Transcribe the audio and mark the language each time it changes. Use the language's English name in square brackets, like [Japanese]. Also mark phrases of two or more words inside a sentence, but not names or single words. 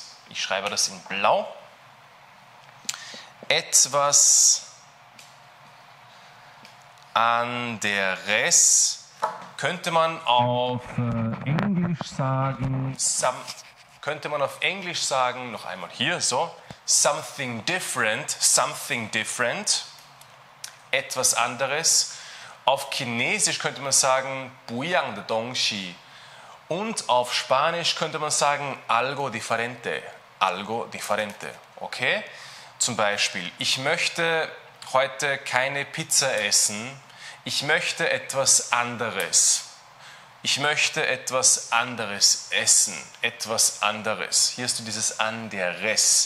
[German] Ich schreibe das in blau. Etwas anderes könnte man auf Englisch sagen, noch einmal hier, [English] so, something different, [German] etwas anderes. Auf Chinesisch könnte man sagen, [Chinese] 不一样的东西. [German] Und auf Spanisch könnte man sagen, [Spanish] algo diferente, [German] okay? Zum Beispiel, ich möchte heute keine Pizza essen, ich möchte etwas anderes. Ich möchte etwas anderes essen, etwas anderes. Hier hast du dieses anderes.